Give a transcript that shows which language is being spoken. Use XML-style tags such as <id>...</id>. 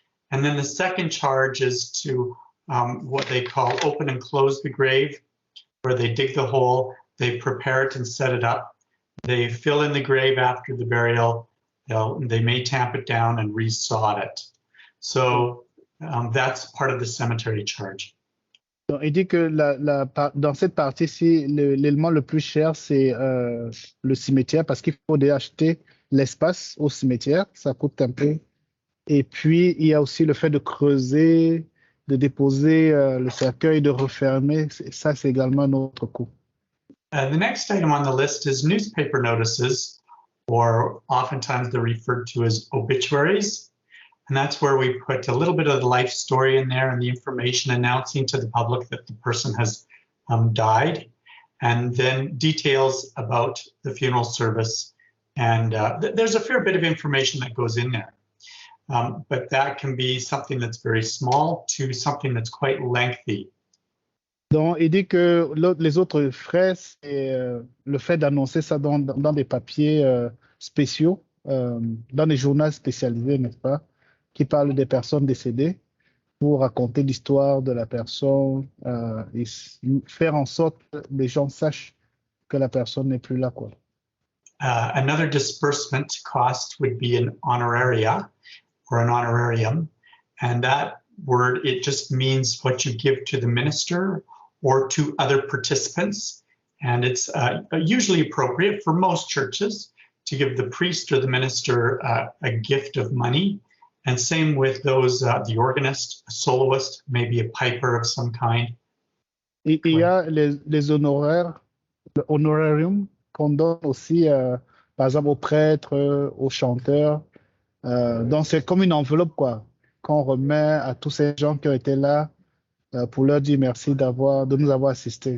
<en>And then the second charge is to what they call open and close the grave, where they dig the hole, they prepare it and set it up. They fill in the grave after the burial. They may tamp it down and resod it. So that's part of the cemetery charge.</en> <fr>Donc, il dit que dans cette partie-ci, l'élément le plus cher, c'est le cimetière parce qu'il faut acheter l'espace au cimetière, ça coûte un peu. Et puis, il y a aussi le fait de creuser, de déposer le cercueil, de refermer. Ça, c'est également un autre coût.</fr> <en>The next item on the list is newspaper notices, or oftentimes they're referred to as obituaries. And that's where we put a little bit of the life story in there and the information announcing to the public that the person has died, and then details about the funeral service. And there's a fair bit of information that goes in there. But that can be something that's very small to something that's quite lengthy.</en> <fr>Donc, il dit que les autres frais, c'est le fait d'annoncer ça dans des papiers spéciaux, dans des journaux spécialisés, n'est-ce pas, qui parlent des personnes décédées pour raconter l'histoire de la personne et faire en sorte que les gens sachent que la personne n'est plus là, quoi.</fr> <en>Another disbursement cost would be an honoraria or an honorarium. And that word, it just means what you give to the minister or to other participants. And it's usually appropriate for most churches to give the priest or the minister a gift of money. And same with those, the organist, a soloist, maybe a piper of some kind.</en> <fr>Il y a les honoraires, le honorarium qu'on donne aussi, par exemple, aux prêtres, aux chanteurs. Donc, c'est comme une enveloppe, quoi, qu'on remet à tous ces gens qui ont été là pour leur dire merci de nous avoir assistés.</fr>